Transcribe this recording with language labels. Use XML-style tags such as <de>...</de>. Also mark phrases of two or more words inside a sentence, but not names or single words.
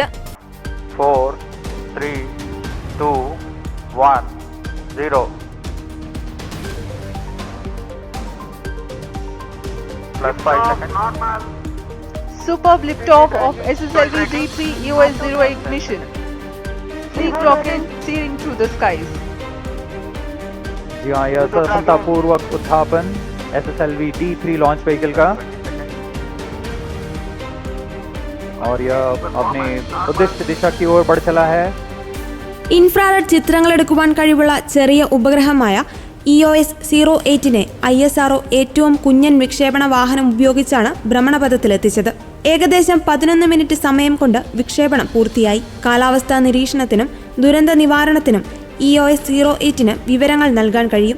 <en>4, 3, 2, 1, 0. +5 seconds. Superb liftoff of SSLV D3 EOS-08 mission. Sleek rocket steering through the skies.</en> <hi>जी हाँ, यह सफलतापूर्वक उत्थापन SSLV D3 लॉन्च व्हीकल का और यह अपनी उद्दिष्ट दिशा की ओर बढ़ चला है.</hi> <ml>ഇൻഫ്രാറെഡ് ചിത്രങ്ങളെടുക്കുവാൻ കഴിവുള്ള ചെറിയ ഉപഗ്രഹമായ EOS-08 ISRO ഏറ്റവും കുഞ്ഞൻ വിക്ഷേപണ വാഹനം ഉപയോഗിച്ചാണ് ഭ്രമണപഥത്തിലെത്തിച്ചത്. ഏകദേശം 11 മിനിറ്റ് സമയം കൊണ്ട് വിക്ഷേപണം പൂർത്തിയായി. കാലാവസ്ഥാ നിരീക്ഷണത്തിനും ദുരന്ത നിവാരണത്തിനും EOS-08 വിവരങ്ങൾ നൽകാൻ കഴിയും.</ml>